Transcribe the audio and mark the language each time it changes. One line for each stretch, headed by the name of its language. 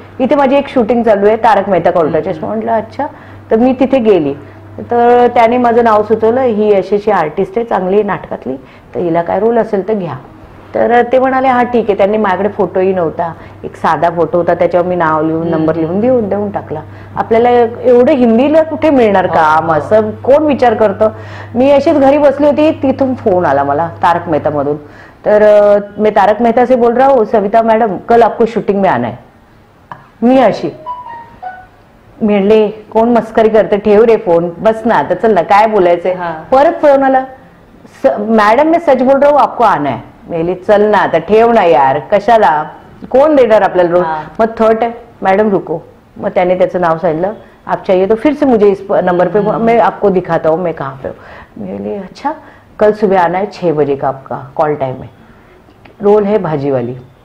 Marathi: इथे माझी एक शूटिंग चालू आहे तारक मेहता का उलटा चष्मा. म्हटलं अच्छा. तर मी तिथे गेली, तर त्याने माझं नाव सुचवलं, ही अशी आर्टिस्ट आहे चांगली नाटकातली, तर हिला काय रोल असेल तर घ्या. तर ते म्हणाले हा ठीक आहे. त्यांनी माझ्याकडे फोटोही नव्हता, एक साधा फोटो होता, त्याच्यावर मी नाव लिहून नंबर लिहून देऊन टाकला. आपल्याला एवढं हिंदीला कुठे मिळणार काम, असं कोण विचार करतं. मी अशीच घरी बसली होती, तिथून फोन आला मला तारक मेहता मधून. तर मी
Hindi: तारक मेहता से बोल रहा हूँ, सविता मैडम कल आपको शूटिंग में आना है.
Marathi: मी अशी म्हणले कोण मस्करी करते, ठेव रे फोन, बस ना आता, चल ना काय बोलायचंय. परत फोन आला,
Hindi: मैडम मैं सच बोल रहा हूँ आपको आना है.
Marathi: मेली चल ना आता, ठेव ना यार, कशाला, कोण देणार आपल्याला रोल. मग थर्ड टाइम मैडम रुको. मग त्याने त्याचं नाव सांगितलं,
Hindi: आप चाहिए तो फिर से मुझे इस नंबर पे मैं आपको दिखाता हूँ मैं कहाँ पे हूँ. मेली अच्छा कल सुबह आना है 6 बजे का आपका कॉल टाइम है, रोल है भाजीवाली.